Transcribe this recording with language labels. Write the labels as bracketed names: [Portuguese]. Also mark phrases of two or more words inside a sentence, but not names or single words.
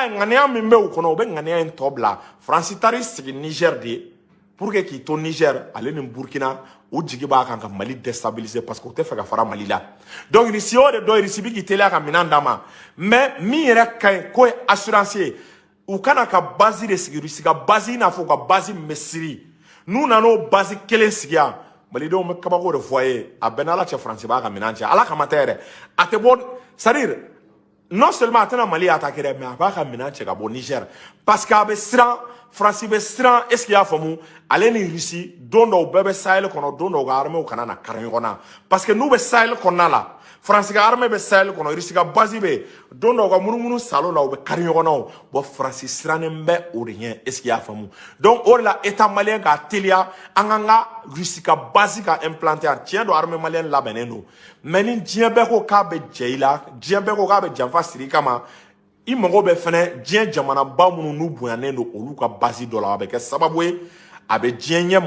[Bambara] ye ŋaniya min bɛ u kɔnɔ u bɛ ŋaniya in tɔ bila France taar'i sigi Niger de [French] pour que [Bambara] k'i to Niger ale ni Burkina u jigi b'a kan ka Mali déstabiliser [French] parce que [Bambara] u tɛ fɛ ka fara Mali la donc Russie o de dɔ Russie bɛ k'i teliya ka minɛn d'a ma mais min yɛrɛ ka ɲi k'o ye assurance ye u kana ka base de sigi Russie ka base i n'a fɔ u ka base Misiri n'u nan'o base kelen sigi yan malidenw bɛ kabako de fɔ a ye a bɛɛ n'Ala cɛ France b'a ka minɛn cɛ Ala kama tɛ yɛrɛ a tɛ bɔ [French] c'est-à-dire non seulement [Bambara] a tɛna Mali attaquer dɛ mais a b'a ka minɛn cɛ ka bɔ Niger [French] parce que [Bambara] a bɛ siran France bɛ siran [French] est-ce qu'il y'a [Bambara] faamu ale ni Russie don dɔw bɛɛ bɛ Sahel kɔnɔ don dɔw ka armée kana na kari ɲɔgɔn na [French] parce que [Bambara] n'u bɛ Sahel kɔnɔna la France ka armée bɛ Sahel kɔnɔ Russie ka base bɛ don dɔw ka munumunu salon na u bɛ kari ɲɔgɔn na bon France sirannen bɛ o de ɲɛ [French] est-ce qu'il y'a [Bambara] faamu donc o de la [French] état malien [Bambara] ka teliya an kan ka Russie ka base ka implanter yan tiɲɛ don [French] armée malienne [Bambara] labɛnnen don mais ni diɲɛ bɛɛ ko k'a bɛ jɛ i la diɲɛ bɛɛ ko k'a bɛ janfa siri i kama i mago bɛ fɛnɛ diɲɛ jamanaba minnu n'u bonyanen don olu ka base dɔ la a bɛ kɛ sababu ye a bɛ diɲɛ ɲɛ